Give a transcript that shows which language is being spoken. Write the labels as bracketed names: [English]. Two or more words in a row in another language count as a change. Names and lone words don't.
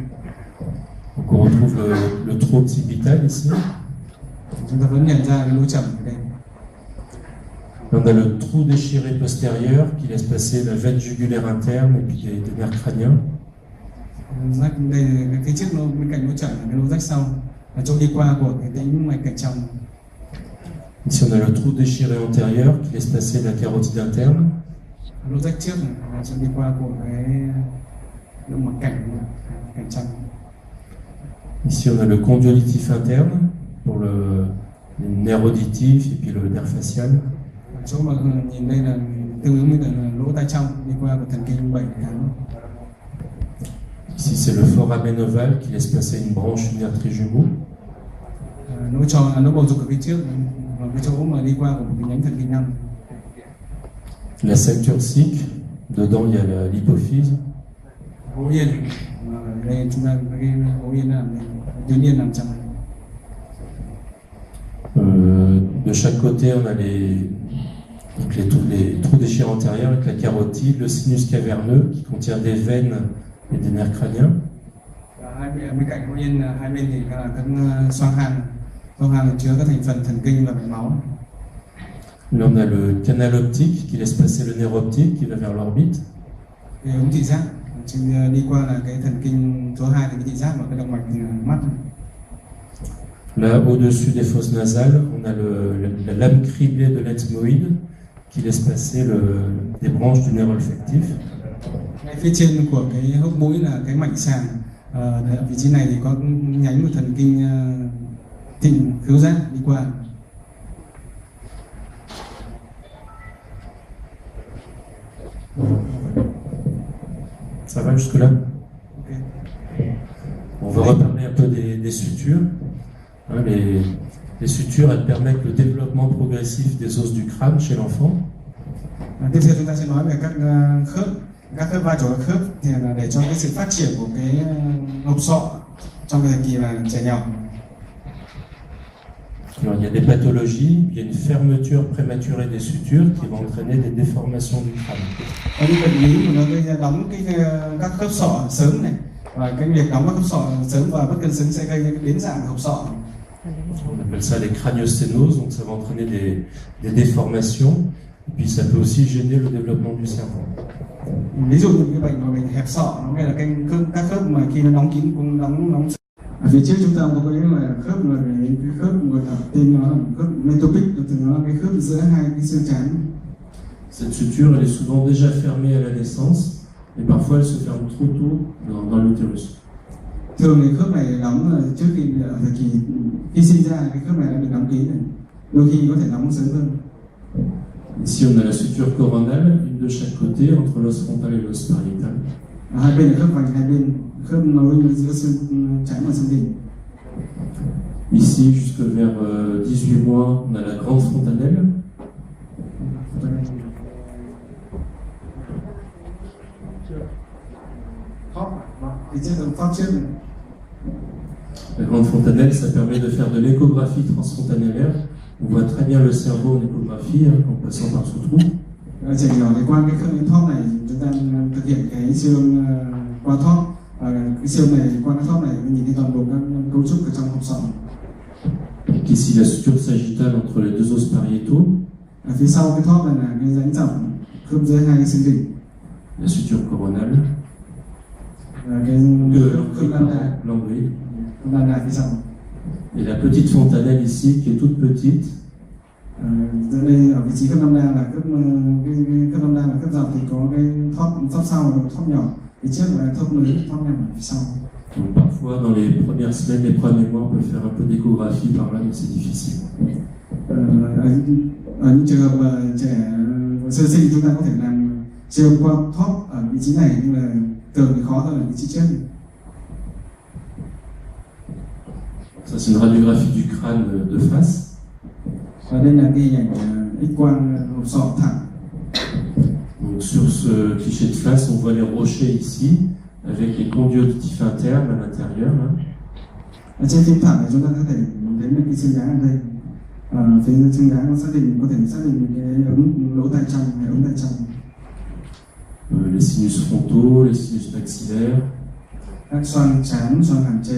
[French] Donc on retrouve le trou occipital ici. [Vietnamese] Chúng ta vẫn nhận ra cái lỗ chẩm ở đây. [French] On a le trou déchiré postérieur qui laisse passer la veine jugulaire interne et puis des nerfs crâniens. [Vietnamese] Rách đây là cái chiếc lỗ bên cạnh lỗ chẩm là cái lỗ rách sau, là chỗ đi qua của cái tĩnh mạch cảnh trong. [French] Ici on a le trou déchiré antérieur qui laisse passer la carotide interne. [Vietnamese] Lỗ rách trước này là chỗ đi qua của cái động mạch cảnh trong. [French] Ici on a le condylolytif interne pour le nerf auditif et puis le nerf facial. [Vietnamese] Chỗ mà nhìn đây là tương ứng với là lỗ tai trong đi qua của thần kinh 7 tháng. [French] Ici c'est le foramen ovale qui laisse passer une branche du nerf trijumeau. [Vietnamese] Lỗ tròn, lỗ bầu dục ở phía trước, và cái chỗ mà đi qua của một cái nhánh thần kinh 5. [French] La sac turcique, dedans il y a l'hypophyse. [Vietnamese] Hố yên, đây chúng ta cái hố yên là tuyến yên nằm trong. [French] De chaque côté, on a les trous déchirés antérieurs avec la carotide, le sinus caverneux qui contient des veines et des nerfs crâniens. [Vietnamese] Bên cạnh hố yên hai bên thì là các xoang hàm chứa các thành phần thần kinh và mạch máu. [French] Là, on a le canal optique qui laisse passer le nerf optique qui va vers l'orbite. [Vietnamese] Cái ống thị giác đi qua là cái thần kinh số 2 thì cái thị giác và cái động mạch mắt. [French] Là, au-dessus des fosses nasales, on a la lame criblée de l'ethmoïde qui laisse passer des branches du nerf olfactif. [Vietnamese] Ngay phía trên của cái hốc mũi là cái mạch sàn. Ở vị trí này thì có nhánh của thần kinh thịnh khứu giác đi qua. [French] Ça va jusque-là? Okay. On va reparler un peu des sutures. Hein, les sutures, elles permettent le développement progressif des os du crâne chez l'enfant. [Vietnamese] Tiếp theo chúng ta sẽ nói về các khớp vai trò các khớp thì là để cho cái sự phát triển của cái hộp sọ trong cái thời kỳ là trẻ nhỏ. [French] Alors, il y a des pathologies, il y a une fermeture prématurée des sutures qui va entraîner des déformations du crâne. [Vietnamese] Có những bệnh lý mà nó gây ra đóng các khớp sọ sớm này, và cái việc đóng các khớp sọ sớm và bất cân xứng sẽ gây ra cái biến dạng hộp sọ. [French] On appelle ça les craniosténoses, donc ça va entraîner des déformations, et puis ça peut aussi gêner le développement du cerveau. [Vietnamese] Ví dụ như cái bệnh hẹp sọ, nó là các khớp mà khi nó đóng kín cũng đóng. Ở phía trước chúng ta có cái là khớp là cái khớp gọi là tên nó là khớp metopic, nó là cái khớp giữa hai cái xương trán. [French] Cette suture, elle est souvent déjà fermée à la naissance, et parfois elle se ferme trop tôt dans l'utérus. [Vietnamese] Thường thì khớp này đóng trước khi ở thời kỳ khi sinh ra, cái khớp này đã bị đóng kín này, đôi khi có thể đóng sớm hơn. [French] Ici, on a la suture coronale, une de chaque côté, entre l'os frontal et l'os pariétal. [Vietnamese] Hai bên là khớp vành, hai bên khớp nối giữa xương trán và xương đỉnh. [French] Ici, jusque vers 18 mois, on a la grande fontanelle. La grande fontanelle, ça permet de faire de l'échographie transfontanellaire. On voit très bien le cerveau en échographie en passant par ce trou. [Vietnamese] Trẻ nhỏ thì qua cái thóp này chúng ta thực hiện cái siêu âm qua thóp. Cái siêu này qua cái thóp này nhìn thấy toàn bộ các cấu trúc ở trong hộp sọ. [French] Ici la suture sagittale entre les deux os pariétaux. [Vietnamese] Ở phía sau cái thóp này là cái rãnh rộng khớp giữa hai cái xương đỉnh. [French] La suture coronale. [Vietnamese] Cái khớp [French] l'embryo. [Vietnamese] đan lại phía sau. [French] Et la petite fontanelle ici qui est toute petite. [Vietnamese] Ở đây ở vị trí khớp đan là khớp đan là khớp dọc thì có cái thóp sau và thóp nhỏ. Phía trước là thóp nối, thóp nhỏ ở phía sau. [French] Donc parfois dans les premières semaines, les premiers mois, on peut faire un peu d'échographie par là, mais c'est difficile. [Vietnamese] Ở những trường hợp trẻ sơ sinh chúng ta có thể làm siêu qua thóp ở vị trí này, nhưng mà thường thì khó hơn ở vị trí trước. [French] Ça c'est une radiographie du crâne de face. [Vietnamese] Và đây là cái hình ảnh X-quang hộp sọ thẳng. [French] Donc sur ce cliché de face, on voit les rochers ici, avec les conduits auditifs internes à l'intérieur. [Vietnamese] Ở trên phim thẳng này chúng ta có thể đến được cái xương đá ở đây. Phía xương đá nó có thể xác định cái lỗ tai trong, cái ống tai trong. [French] Les sinus frontaux, les sinus maxillaires. [Vietnamese] Các xoang trán, xoang hàm trên.